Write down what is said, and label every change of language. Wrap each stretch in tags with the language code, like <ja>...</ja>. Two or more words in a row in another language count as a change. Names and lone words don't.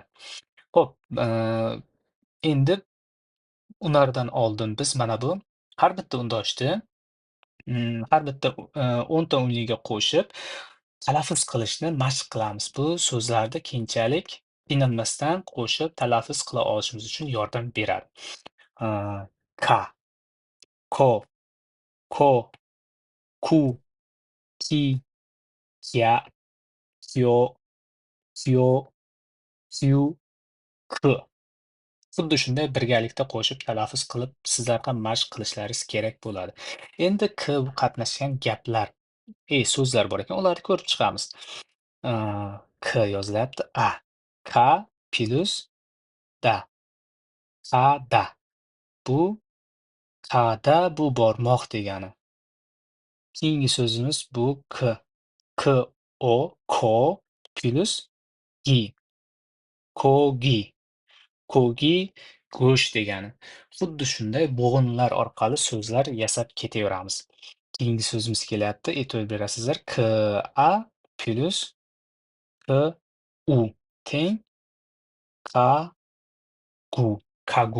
<uz>Xo'p, endi ulardan oldin biz mana bu har bitta undoshni har bitta 10 ta unliga qo'shib talaffuz qilishni mashq qilamiz. Bu so'zlarni keyinchalik qiynalmasdan qo'shib talaffuz qila olishimiz uchun yordam beradi.</uz> <ko>Ka, ko, ko, ku, ki, kya, kyo, kyo, kyu, k.</ko> <uz>Xuddi shunday birgalikda qo'shib talaffuz qilib, sizlar ham mashq qilishlaringiz kerak bo'ladi. Endi K qatnashgan gaplar, so'zlar bor ekan, ularni ko'rib chiqamiz. K yozilyapti. A. Ka plus da.</uz> <ko>Kada.</ko> <uz>Bu kada bu bormoq degani. Keyingi so'zimiz bu K. K-O, ko plus gi. Kogi. Kogi go'sht degani. Xuddi shunday bo'g'inlar orqali so'zlar yasab ketaveramiz. Keyingi so'zimiz kelyapti. E'tibor berasizlar. K-A plus K-U teng Ka-gu. Kagu.</uz>